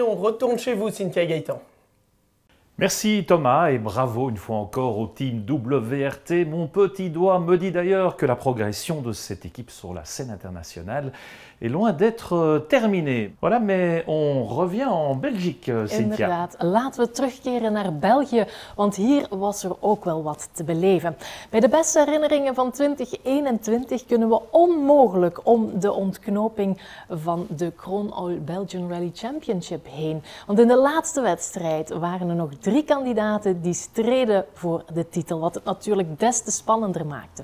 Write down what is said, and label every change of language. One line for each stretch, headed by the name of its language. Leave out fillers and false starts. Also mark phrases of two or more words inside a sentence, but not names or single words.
French: On retourne chez vous, Cynthia et Gaëtan. Merci Thomas et bravo une fois encore au team WRT. Mon petit doigt me dit d'ailleurs que la progression de cette équipe sur la scène internationale est loin d'être terminée. Voilà, mais on revient en Belgique, Cynthia.
Dutch: Inderdaad, laten we terugkeren naar België, want hier was er ook wel wat te beleven. Bij de beste herinneringen van 2021 kunnen we onmogelijk om de ontknoping van de Kroon All Belgian Rally Championship heen. Want in de laatste wedstrijd waren er nog 3 kandidaten die streden voor de titel, wat het natuurlijk des te spannender maakte.